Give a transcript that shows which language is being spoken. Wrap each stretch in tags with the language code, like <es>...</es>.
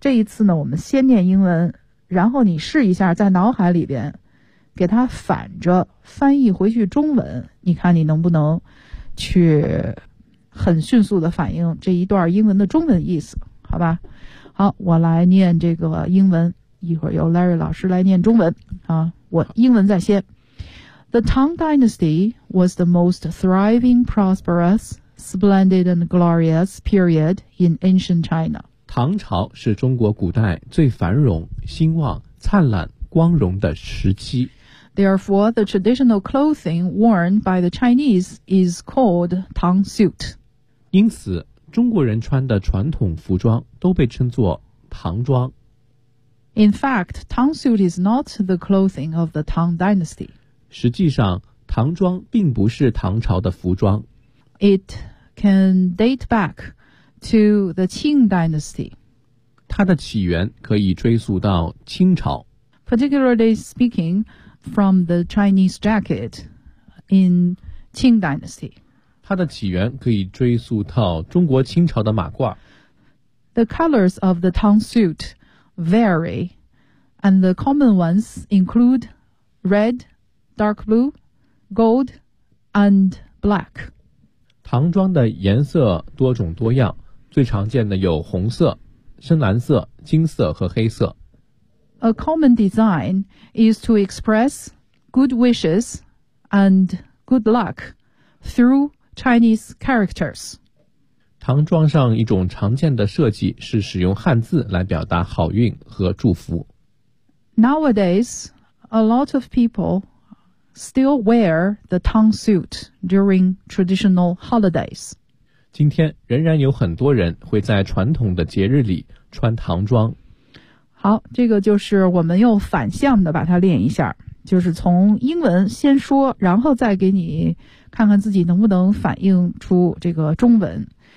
<zh>这一次呢，我们先念英文，然后你试一下在脑海里边给它反着翻译回去中文，你看你能不能去很迅速的反映这一段英文的中文意思。好吧，好，我来念这个英文，一会儿由 Larry 老师来念中文啊。我英文在先。</zh> <en>The Tang Dynasty was the most thriving, prosperous, splendid and glorious period in ancient China.</en> <zh>唐朝是中国古代最繁荣、兴旺、灿烂、光荣的时期。</zh> <en>Therefore, the traditional clothing worn by the Chinese is called Tang suit.</en> <zh>因此，中国人穿的传统服装都被称作唐装。</zh> <en>In fact, Tang suit is not the clothing of the Tang dynasty.</en> <zh>实际上，唐装并不是唐朝的服装。</zh> <en>It can date back to the Qing dynasty.</en> <zh>它的起源可以追溯到清朝。</zh> <en>Particularly speaking, from the Chinese jacket in Qing dynasty.</en> <zh>它的起源可以追溯到中国清朝的马褂。</zh> <en>The colors of the Tang suit vary, and the common ones include red, dark blue, gold, and black.</en> <zh>唐装的颜色多种多样，最常见的有红色、深蓝色、金色和黑色。</zh> <en>A common design is to express good wishes and good luck through Chinese characters.</en> <zh>唐装上一种常见的设计是使用汉字来表达好运和祝福。</zh> <en>Nowadays, a lot of people still wear the Tang suit during traditional holidays.</en> <zh>今天仍然有很多人会在传统的节日里穿唐装。好，这个就是我们又反向的把它练一下，就是从英文先说，然后再给你看看自己能不能反映出这个中文。</zh>